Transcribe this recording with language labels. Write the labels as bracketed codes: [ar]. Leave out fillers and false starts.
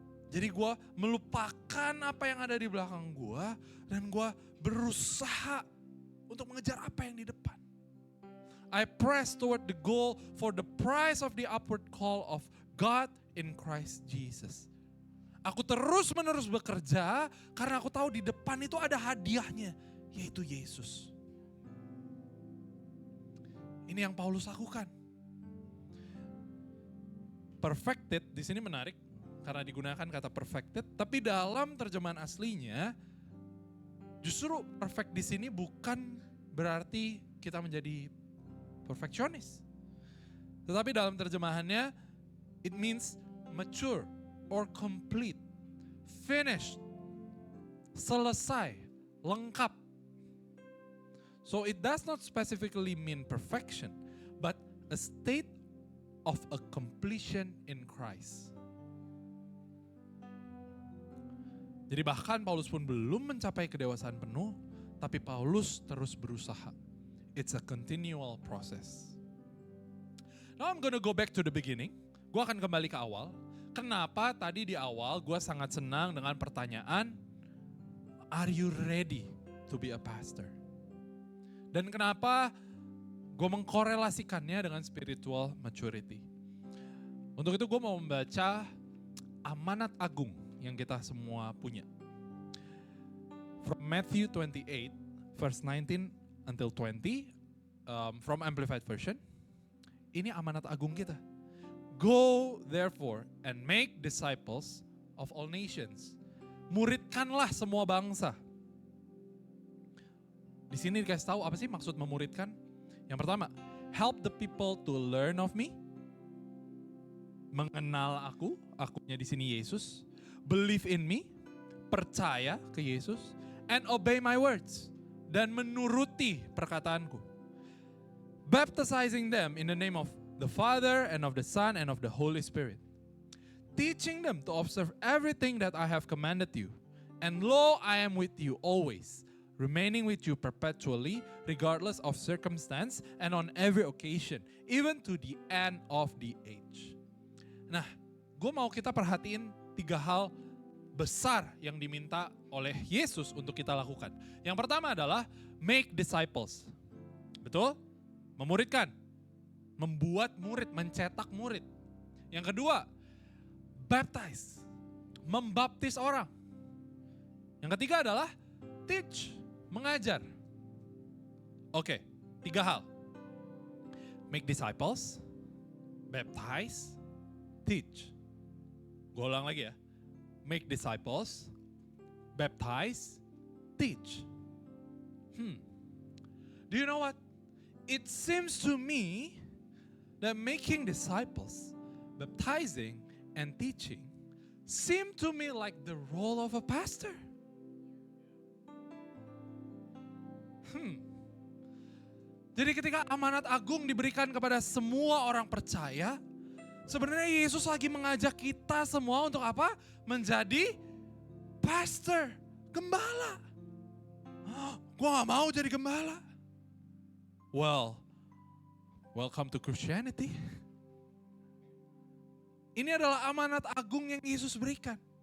[id] Jadi gue melupakan apa yang ada di belakang gue dan gue berusaha untuk mengejar apa yang di depan. [en] I press toward the goal for the prize of the upward call of God in Christ Jesus. [id] Aku terus menerus bekerja karena aku tahu di depan itu ada hadiahnya, yaitu Yesus. Ini yang Paulus lakukan. Perfected di sini menarik karena digunakan kata perfected, tapi dalam terjemahan aslinya justru perfect di sini bukan berarti kita menjadi perfeksionis. Tetapi dalam terjemahannya [en] it means mature or complete, finished, [id] selesai, lengkap. [en] So it does not specifically mean perfection, but a state of a completion in Christ. [id] Jadi bahkan Paulus pun belum mencapai kedewasaan penuh, tapi Paulus terus berusaha. [en] It's a continual process. Now I'm gonna go back to the beginning. [id] Gue akan kembali ke awal. Kenapa tadi di awal gue sangat senang dengan pertanyaan, [en] are you ready to be a pastor? [id] Dan kenapa gue mengkorelasikannya dengan spiritual maturity. Untuk itu gue mau membaca amanat agung yang kita semua punya. [en] From Matthew 28, verse 19 until 20, from Amplified Version. [id] Ini amanat agung kita. [en] Go therefore and make disciples of all nations. [id] Muridkanlah semua bangsa. Di sini dikasih tahu apa sih maksud memuridkan? Yang pertama, [en] help the people to learn of me. [id] Mengenal aku, akunya di sini Yesus. [en] Believe in me, [id] percaya ke Yesus. [en] And obey my words. [id] Dan menuruti perkataanku. [en] Baptizing them in the name of the Father and of the Son and of the Holy Spirit. Teaching them to observe everything that I have commanded you. And lo, I am with you always, remaining with you perpetually, regardless of circumstance and on every occasion, even to the end of the age. [id] Nah, gue mau kita perhatiin 3 hal besar yang diminta oleh Yesus untuk kita lakukan. Yang pertama adalah make disciples. Betul? Memuridkan. Membuat murid, mencetak murid. Yang kedua, baptize. Membaptis orang. Yang ketiga adalah teach. Mengajar. Oke, 3 hal. [en] Make disciples, baptize, teach. [id] Gue ulang lagi ya. [en] Make disciples, baptize, teach. Do you know what? It seems to me that making disciples, baptizing, and teaching seem to me like the role of a pastor. [id] Jadi ketika amanat agung diberikan kepada semua orang percaya, sebenarnya Yesus lagi mengajak kita semua untuk apa? Menjadi pastor, gembala. Gue gak mau jadi gembala. [en] Well, welcome to Christianity. [id] Ini adalah amanat agung yang Yesus berikan.